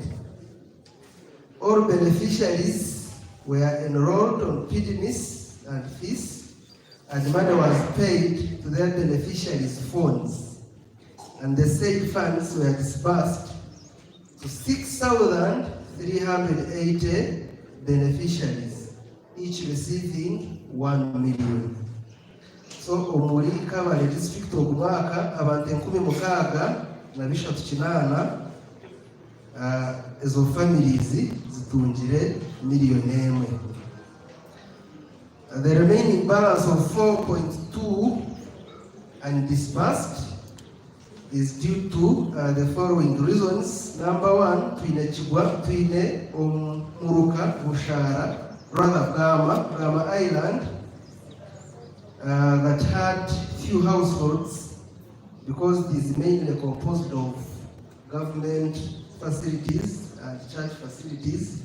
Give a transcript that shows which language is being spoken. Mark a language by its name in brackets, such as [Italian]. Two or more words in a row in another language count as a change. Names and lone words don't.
[English] All beneficiaries were enrolled on PDMIS and fees, and money was paid to their beneficiaries' phones. And the said funds were disbursed to 6,380 beneficiaries, each receiving 1 million. [Chiga] So omuli Kabale district ogumwaka abantu 16,800 ezo families zitungire million. [English] The remaining balance of 4.2 undisbursed is due to the following reasons. Number one, Twine Muruka, Bushara, rather Gama Island, that had few households, because it is mainly composed of government facilities and church facilities.